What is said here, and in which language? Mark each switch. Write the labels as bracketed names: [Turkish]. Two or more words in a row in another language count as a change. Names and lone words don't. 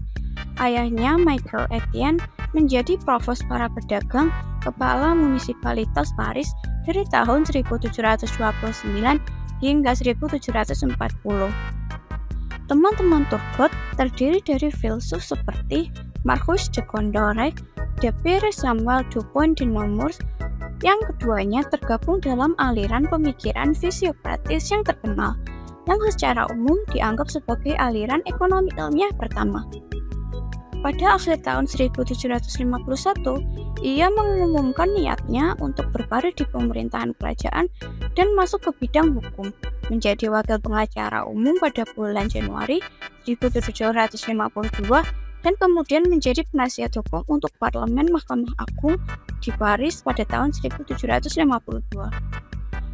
[Indonesian] Ayahnya, Michael Etienne, menjadi provos para pedagang kepala munisipalitas Paris dari tahun 1729 hingga 1740. Teman-teman Turgot terdiri dari filsuf seperti Marquis de Condorcet, de Pierre Samuel Dupont de Nemours, yang keduanya tergabung dalam aliran pemikiran fisiokratis yang terkenal, yang secara umum dianggap sebagai aliran ekonomi ilmiah pertama. Pada akhir tahun 1751, ia mengumumkan niatnya untuk berkarir di pemerintahan kerajaan dan masuk ke bidang hukum, menjadi wakil pengacara umum pada bulan Januari 1752 dan kemudian menjadi penasihat hukum untuk parlemen Mahkamah Agung di Paris pada tahun 1752.